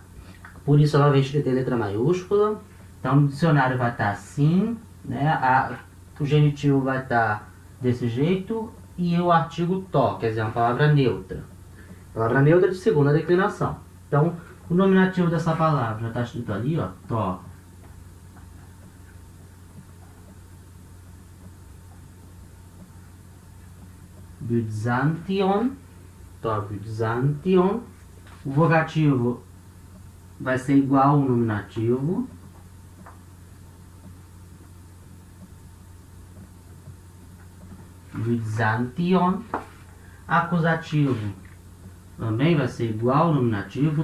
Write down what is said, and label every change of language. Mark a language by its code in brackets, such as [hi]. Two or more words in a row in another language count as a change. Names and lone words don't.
[pt] Por isso ela vem escrita em letra maiúscula. Então no dicionário vai estar assim, né? O genitivo vai estar desse jeito e o artigo to, quer dizer, uma palavra neutra. Palavra neutra de segunda declinação. Então o nominativo dessa palavra já está escrito ali, ó, to. Byzantion, to Byzantion. O vocativo vai ser igual ao nominativo. Byzantion. Acusativo também vai ser igual ao nominativo.